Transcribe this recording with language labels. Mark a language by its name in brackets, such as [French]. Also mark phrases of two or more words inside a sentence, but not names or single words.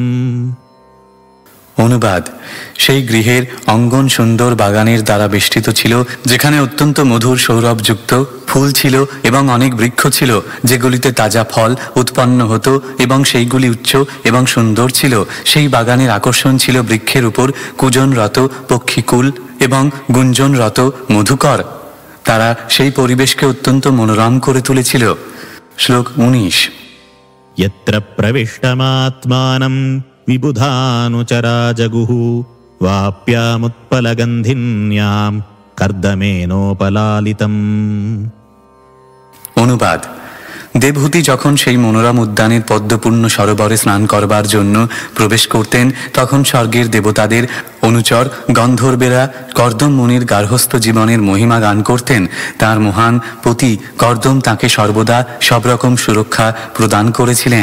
[Bangla] অনুবাদ: সেই গৃহের অঙ্গন সুন্দর বাগানের দ্বারা বেষ্টিত ছিল, যেখানে অত্যন্ত মধুর সৌরভযুক্ত ফুল ছিল এবং অনেক বৃক্ষ ছিল, যেগুলিতে তাজা ফল উৎপন্ন হতো এবং সেইগুলি উচ্চ এবং সুন্দর ছিল। সেই বাগানের আকর্ষণ ছিল বৃক্ষের উপর কূজনরত পক্ষীকুল এবং গুঞ্জনরত মধুকর। তারা সেই পরিবেশকে অত্যন্ত মনোরম করে তুলেছিল। শ্লোক 19। [Sanskrit] यत्र प्रविष्टमात्मानं विबुधानुचरा जगुः वाप्यामुत्पलगन्धिन्यां कर्दमेनोपलालितम्। [Bangla] অনুবাদ: দেবহূতি যখন সেই মনোরম উদ্যানের পদ্মপূর্ণ সরোবরে স্নান করবার জন্য প্রবেশ করতেন, তখন স্বর্গের দেবতাদের অনুচর গন্ধর্বেরা কর্দম মুনির গার্হস্থ্য জীবনের মহিমা গান করতেন। তার মহান পতি কর্দম তাকে সর্বদা সব রকম সুরক্ষা প্রদান করেছিলেন।